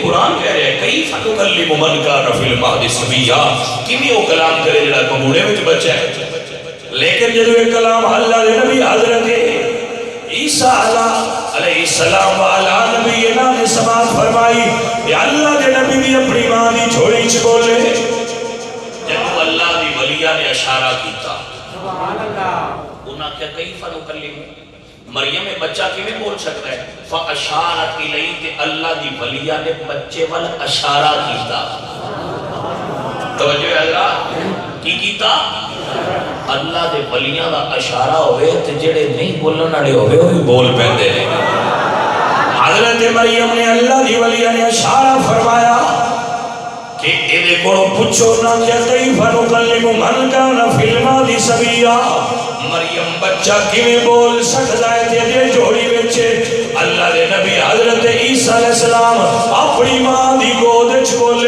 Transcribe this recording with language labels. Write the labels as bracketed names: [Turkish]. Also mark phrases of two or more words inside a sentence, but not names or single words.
[Urdu] قرآن کہہ رہے ہیں [Arabic] کیف نکلم من کان فی المہد صبیا, [Punjabi] کیویں وہ کلام کرے جڑا بموڑے وچ بچہ ہے. لیکن جدو یہ کلام اللہ دے نبی حضرت عیسیٰ علیہ السلام والا نبی نے سماعت فرمائی کہ اللہ دے نبی بھی اپنی ماں دی جھولی چ بولے. جب اللہ دی ولیہ نے اشارہ کیتا انہاں کیا [Arabic] کیف نکلم, [Punjabi] مریم میں بچہ کیویں بول سکتا ہے؟ [Arabic] فاشارت الیہ, [Punjabi] کہ اللہ دی ولیہ نے بچے وال اشارہ کیتا. توجہ ہے حضرات, کی کیتا؟ اللہ دے ولیاں دا اشارہ ہوئے تے جڑے نہیں بولن والے ہوئے وہ بھی بول پیندے نے. حضرت مریم نے اللہ دی ولیاں نے اشارہ فرمایا کہ ایدے کولوں پوچھو نہ کہ [Arabic] کیف نکلم من کان فی المہد صبیا, [Punjabi] مریم بچہ کیویں بول سکدا ہے تے جوڑی وچ اللہ دے نبی حضرت عیسیٰ علیہ السلام اپنی ماں دی گود وچ بولے.